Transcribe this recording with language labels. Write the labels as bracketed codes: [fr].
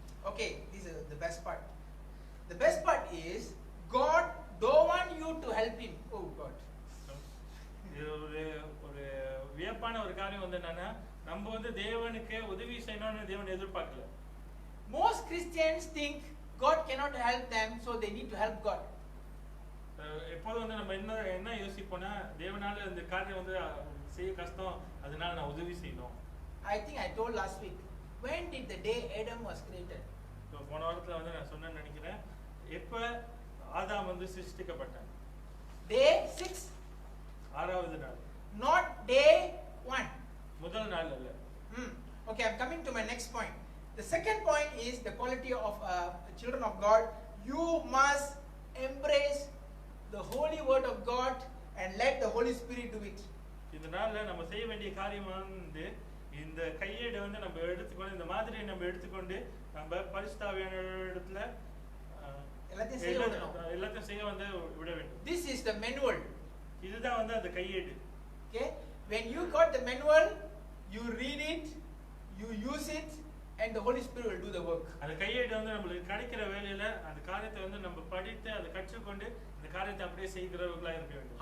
[en] Okay, this is the best part. The best part is God don't want you to help him. Oh God. [ta] இது ஒரு வியப்பான ஒரு காரியம் வந்து என்னன்னா நம்ம வந்து தேவனுக்கு உதவி செய்யணும்னு தேவன் எதிர்பார்க்கல. [en] Most Christians think God cannot help them, so they need to help God. [ta] எப்போதும் வந்து நம்ம என்ன யோசிப்போம்னா தேவனால இந்த காரியம் வந்து செய்ய கஷ்டம், அதனால நான் உதவி செய்யணும். [en] I think I told last week, when did the day Adam was created? [ta] போன வாரத்துல வந்து நான் சொன்னேன்னு நினைக்கிறேன். எப்ப ஆதாம் வந்து சிருஷ்டிக்கப்பட்டான்? [en] Day 6. [ta] 6வது நாள். [en] Not day 1. [ta] முதல் நாள் அல்ல. [en] Okay, I'm coming to my next point. The second point is the quality of children of God. You must embrace the holy word of God and let the Holy Spirit do it. [ta] இந்த நாள்ல நம்ம செய்ய வேண்டிய காரியம் வந்து இந்த கையேடு வந்து நம்ம எடுத்துக்கொண்டு இந்த மாதிரியை நம்ம எடுத்துக்கொண்டு நம்ம பரிசுத்தாவியான இடத்துல எல்லாத்தையும் செய்ய வந்து விட வேண்டும். [en] This is the manual. [ta] இதுதான் வந்து அந்த கையேடு. [en] Okay, when you got the manual, you read it, you use it, and the Holy Spirit will do the work. [ta] அந்த கையேடு வந்து நமக்கு கிடைக்கிற வேளையில அந்த காரியத்தை வந்து நம்ம படித்து அதை கற்றுக்கொண்டு அந்த காரியத்தை அப்படியே செய்கிறவர்களா இருக்க வேண்டும்.